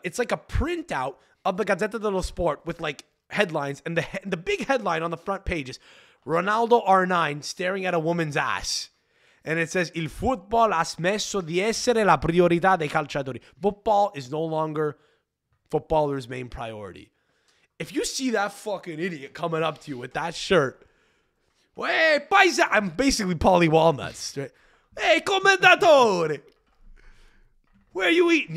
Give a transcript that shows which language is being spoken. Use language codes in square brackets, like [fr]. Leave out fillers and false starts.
[en] It's like a printout of the Gazzetta dello Sport with like headlines. And the big headline on the front page is Ronaldo R9 staring at a woman's ass. And it says, [it] Il football ha smesso di essere la priorità dei calciatori. [en] Football is no longer footballers' main priority. If you see that fucking idiot coming up to you with that shirt, hey, paisa, I'm basically Paulie Walnuts. Right? Hey, commendatore. Where are you eating?